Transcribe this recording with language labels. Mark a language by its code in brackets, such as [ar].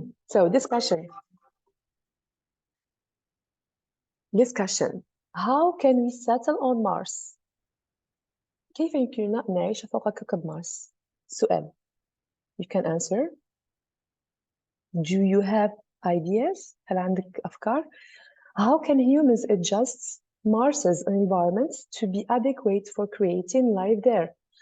[en] So discussion. How can we settle on Mars? [ar] كيف يمكننا نعيش فوق كوكب مارس؟ سؤال. [en] You can answer. Do you have ideas? [ar] هل عندك أفكار؟ [en] How can humans adjust Mars's environment to be adequate for creating life there?